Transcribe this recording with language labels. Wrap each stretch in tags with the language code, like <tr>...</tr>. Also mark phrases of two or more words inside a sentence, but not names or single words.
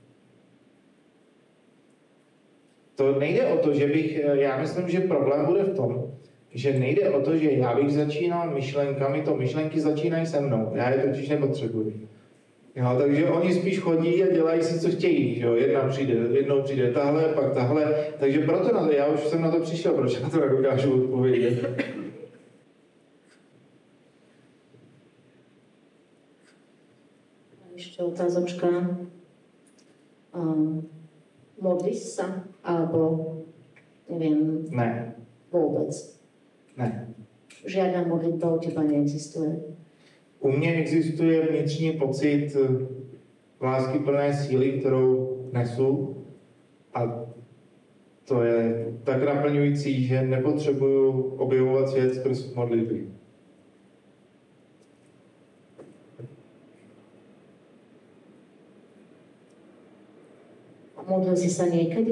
<cs>To nejde o to, že bych, já myslím, že problém bude v tom, že nejde o to, že já bych začínal myšlenkami, to myšlenky začínají se mnou, já je totiž nepotřebuji. Jo, takže oni spíš chodí a dělají si, co chtějí, že jo, jednou přijde tahle, pak tahle, takže proto na to, já už jsem na to přišel, proč na to nedokážu odpovědět.</cs> <sk>Ešte otázočka. Modlíš sa? Alebo, neviem...</sk> <cs>Ne.</cs> <sk>Vôbec?</sk> <cs>Ne.</cs> <sk>Žiadna modlitba u teba neexistuje?</sk> <cs>U mě existuje vnitřní pocit láskyplné síly, kterou nesu, a To je tak naplňující, že nepotřebuju objevovat svět skrz modlitby.</cs> <sk>A modlil si sa niekedy?</sk>